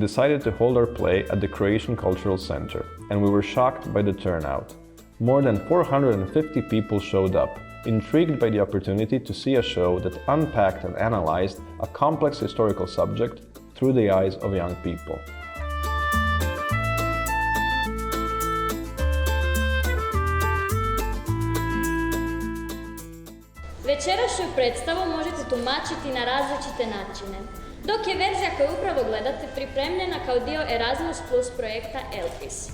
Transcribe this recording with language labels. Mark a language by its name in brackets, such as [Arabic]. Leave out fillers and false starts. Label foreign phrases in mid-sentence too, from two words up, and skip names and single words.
[English] decided to hold our play at the Croatian Cultural Center, and we were shocked by the turnout. More than 450 people showed up, intrigued by the opportunity to see a show that unpacked and analyzed a complex historical subject through the eyes of young people. [Croatian] Večerašnju predstavu možete tumačiti na različite načine, dok je verzija koju upravo gledate pripremljena kao dio Erasmus Plus projekta ELPIS.